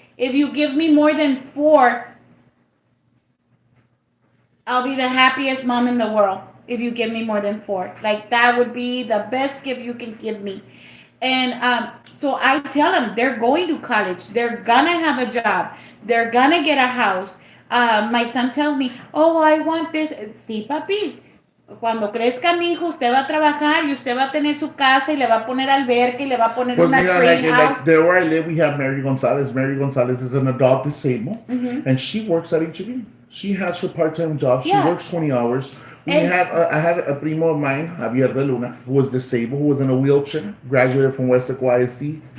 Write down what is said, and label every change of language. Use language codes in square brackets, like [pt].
[en] If you give me more than 4, I'll be the happiest mom in the world. If you give me more than 4, like that would be the best gift you can give me. And so I tell them they're going to college, they're gonna have a job, they're gonna get a house. My son tells me, oh, I want this. [es] Sí, papi. Cuando crezca mi hijo, usted va a trabajar y usted va a tener su casa y le va a poner alberca y le va a poner Pues una mira, [en] tree house. like there where I live, we have Mary Gonzalez. Mary Gonzalez is an adult disabled, and she works at HEB. She has her part-time job. She works 20 hours. I had a primo of mine, Javier de Luna, who was disabled, who was in a wheelchair, graduated from West ISD.